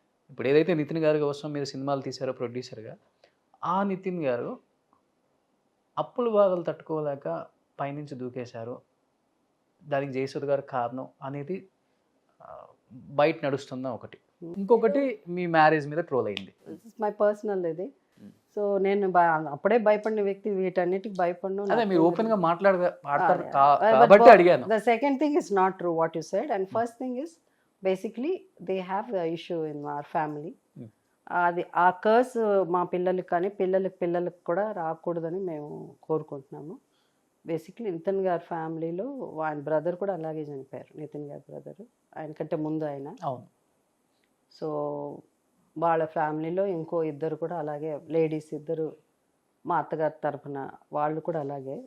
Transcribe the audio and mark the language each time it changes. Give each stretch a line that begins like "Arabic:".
Telugu: ఇప్పుడు ఏదైతే నితిన్ గారి కోసం మీరు సినిమాలు తీశారో ప్రొడ్యూసర్‌గా, ఆ నితిన్ గారు అప్పుల బాధలు తట్టుకోలేక పైనుంచి దూకేశారు. దానికి జయసుధ గారు కారణం అనేది ఆహ్, బయట నడుస్తున్న ఒకటి. ఇంకొకటి మీ మ్యారేజ్ మీద ట్రోల్ అయింది.
English: my personal
Telugu: ఇది. హ్మ్. సో నేను అప్పుడే భయపడిన వ్యక్తి వీటన్నిటికి భయపడను. అదే మీరు ఓపెన్‌గా మాట్లాడతారు
English: But
Telugu: కాబట్టి అడిగాను.
English: the second thing is not true what you said, and first thing is basically they have the issue in our family. Hmm.
Telugu: అది ఆ కర్స్ మా పిల్లలకి కానీ పిల్లలకి కూడా రాకూడదని మేము కోరుకుంటున్నాము. బేసిక్లీ నితిన్ గారి ఫ్యామిలీలో ఆయన బ్రదర్ కూడా అలాగే చనిపోయారు. నితిన్ గారి బ్రదర్ ఆయనకంటే ముందు ఆయన. అవును. సో వాళ్ళ ఫ్యామిలీలో ఇంకో ఇద్దరు కూడా అలాగే లేడీస్ ఇద్దరు మా అత్తగారి తరఫున వాళ్ళు కూడా అలాగే.